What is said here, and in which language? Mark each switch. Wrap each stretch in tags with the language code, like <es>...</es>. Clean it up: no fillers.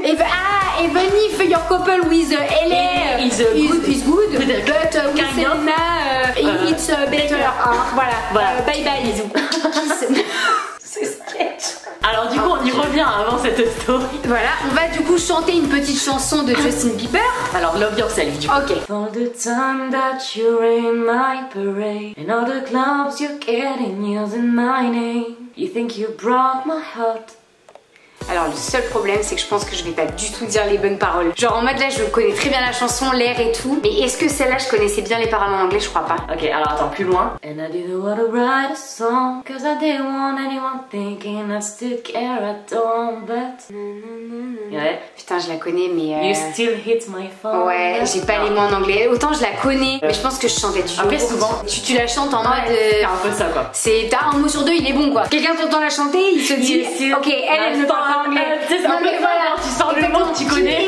<en>Even if your couple with LA is good, but with Selena it's better.</en> <fr>Voilà. Bye bye bisous. C'est sketch. Alors du coup on y revient avant cette story. Voilà, on va du coup chanter une petite chanson de Justin Bieber. Alors Love Yourself du coup. Ok.</fr> <en>For the time that you're in my parade and all the clubs you're getting using my name, you think you broke my heart.</en> <fr>Alors le seul problème c'est que je pense que je vais pas du tout dire les bonnes paroles. Genre en mode là je connais très bien la chanson, l'air et tout. Mais est-ce que celle-là je connaissais bien les paroles en anglais? Je crois pas. Ok, alors attends, plus loin.</fr> <en>And I didn't want to write a song cause I didn't want anyone thinking I still care at all, but...</en> <fr>Ouais. Putain je la connais mais...</fr> <en>You still hit my phone.</en> <fr>Ouais, j'ai pas les mots en anglais. Autant je la connais, mais je pense que je chantais du après souvent... Tu la chantes en mode... C'est un peu ça quoi. T'as un mot sur deux, il est bon quoi. Quelqu'un t'entend la chanter, il se dit... Ok, elle ne parle pas anglais. Non mais voilà, tu sors le mot que tu connais.</fr>